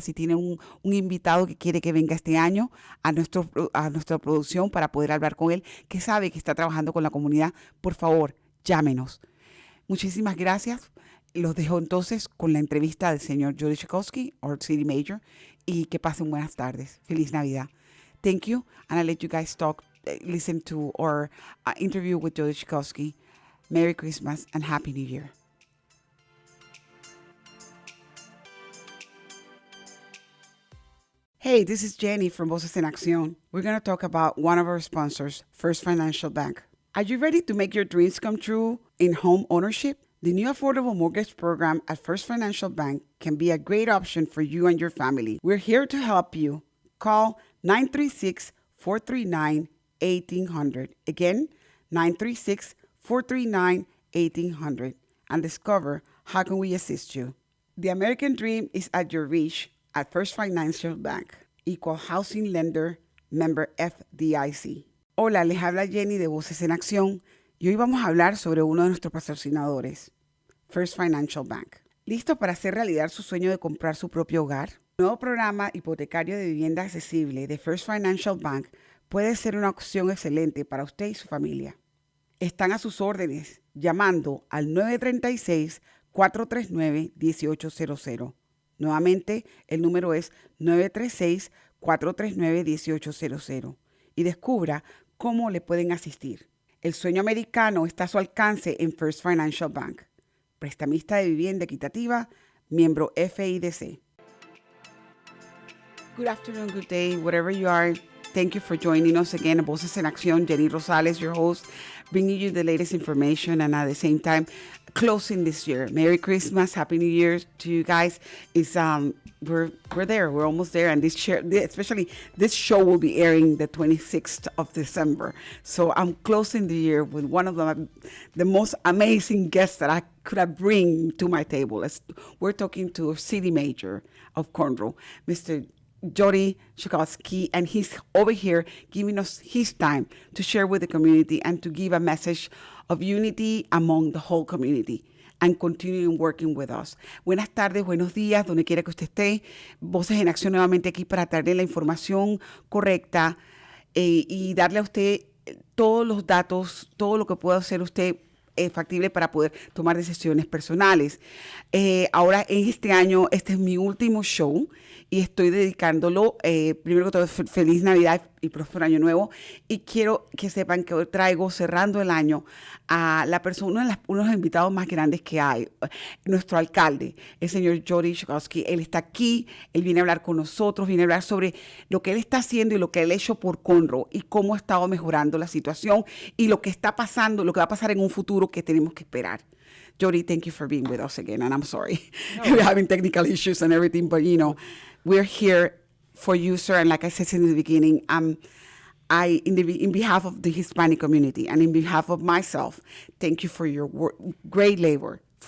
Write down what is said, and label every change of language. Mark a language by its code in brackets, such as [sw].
[es] Si tienen un invitado que quiere que venga este año a nuestra producción para poder hablar con él, que sabe que está trabajando con la comunidad, por favor, llámenos. Muchísimas gracias. Los dejo entonces con la entrevista del señor Jody Czajkoski, [en] our city mayor, [es] y que pasen buenas tardes. Feliz Navidad. [en] Thank you, and I'll let you guys listen to our interview with Jody Czajkoski. Merry Christmas and Happy New Year. Hey, this is Jenny from Voces en Accion. We're going to talk about one of our sponsors, First Financial Bank. Are you ready to make your dreams come true in home ownership? The new affordable mortgage program at First Financial Bank can be a great option for you and your family. We're here to help you. Call 936-439-1800. Again, 936-439-1800 and discover how can we assist you. The American dream is at your reach at First Financial Bank. Equal housing lender, member FDIC. [es] Hola, les habla Jenny de Voces en Acción. Y hoy vamos a hablar sobre uno de nuestros patrocinadores, First Financial Bank. ¿Listo para hacer realidad su sueño de comprar su propio hogar? El nuevo programa hipotecario de vivienda accesible de First Financial Bank puede ser una opción excelente para usted y su familia. Están a sus órdenes llamando al 936-439-1800. Nuevamente, el número es 936-439-1800. Y descubra cómo le pueden asistir. El sueño americano está a su alcance en First Financial Bank. Prestamista de vivienda equitativa, miembro FIDC. [en] Good afternoon, good day, wherever you are. Thank you for joining us again at Voces en Acción. Jody Rosales, your host, bringing you the latest information and at the same time closing this year. Merry Christmas, Happy New Year to you guys. It's we're there, we're almost there, and especially this show will be airing the 26th of December. So I'm closing the year with one of the most amazing guests that I could have bring to my table. We're talking to a city major of Conroe, Mr. Jody Czajkoski, and he's over here giving us his time to share with the community and to give a message of unity among the whole community and continuing working with us. [es] Buenas tardes, buenos días, donde quiera que usted esté. Voces en Acción nuevamente aquí para traerle la información correcta y darle a usted todos los datos, todo lo que pueda hacer usted factible para poder tomar decisiones personales. Ahora, en este año, este es mi último show y estoy dedicándolo, primero que todo, feliz Navidad y próspero año nuevo. Y quiero que sepan que hoy traigo, cerrando el año, a la persona, uno de los invitados más grandes que hay, nuestro alcalde, el señor Jody Czajkoski. Él está aquí, él viene a hablar con nosotros, viene a hablar sobre lo que él está haciendo y lo que él ha hecho por Conroe y cómo ha estado mejorando la situación y lo que está pasando, lo que va a pasar en un futuro que tenemos que esperar. [en] Jody, thank you for being with us again, and I'm sorry. No. We're having technical issues and everything, but we're here for you, sir. And like I said in the beginning, in behalf of the Hispanic community and in behalf of myself, thank you for your great labor.